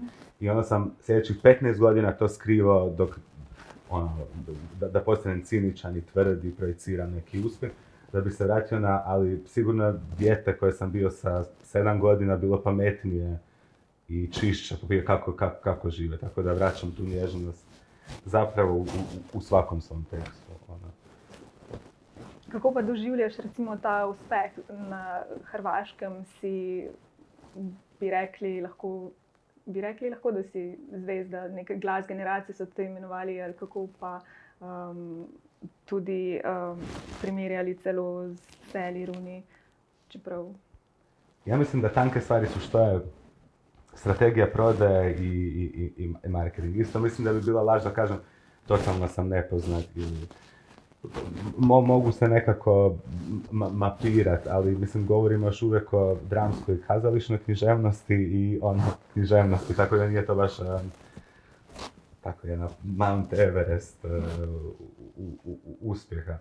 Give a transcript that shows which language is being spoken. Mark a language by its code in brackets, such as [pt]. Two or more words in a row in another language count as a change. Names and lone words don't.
[hr] I onda sam sljedećih 15 godina to skrivao dok, da postanem ciničan i tvrd i projiciram neki uspjeh, da bi se vratio ali sigurno dijete koje sam bio sa 7 godina bilo pametnije i čišće kako žive, tako da vraćam tu nježnost zapravo u svakom svom tekstu. [sl] Kako pa doživljaš recimo ta uspeh na Hrvaškem? Bi rekli lahko, da si zvezda, neka glas generacije so te imenovali, ali kako pa tudi primerjali celo z Sally Rooney, čeprav... [hr] Ja mislim da tanke stvari su što je strategija prodaje i marketing. Isto mislim da bi bila laž da kažem totalno sam nepoznat ili mogu se nekako mapirati, ali mislim govorimo još uvijek o dramskoj i kazališnoj književnosti i književnosti, tako da nije to baš tako jedna Mount Everest uspjeha.